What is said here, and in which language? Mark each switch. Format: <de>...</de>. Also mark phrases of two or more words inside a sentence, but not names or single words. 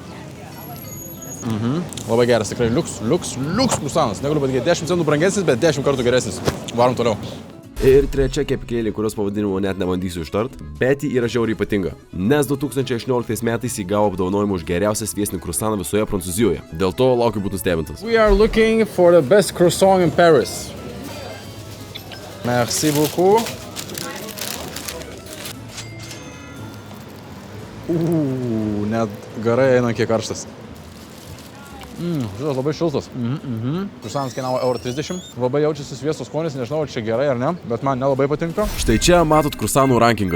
<lt>Labai geras, tikrai liuks krusanas. Negaliu patikėti, 10 centų brangesnis, bet 10 kartų geresnis. Varom toliau. Ir trečia kepyklėlė, kurios pavadinimo net nebandysiu ištart, bet ji yra žiauriai ypatinga. Nes 2018 metais jį gavo apdovanojimą už geriausią sviestinį krusaną visoje Prancūzijoje. Dėl to laukiu būt nustebintas.</lt> <en>We are looking for the best croissant in Paris.</en> <fr>Merci beaucoup.</fr> <lt>Net garai eina kiek karštas. Šitas labai šiltas. Krusanas kainavo €30. Labai jaučiasi sviesto skonis, nežinau, ar čia gerai ar ne, bet man nelabai patinka. Štai čia matot krusanų rankingą.</lt>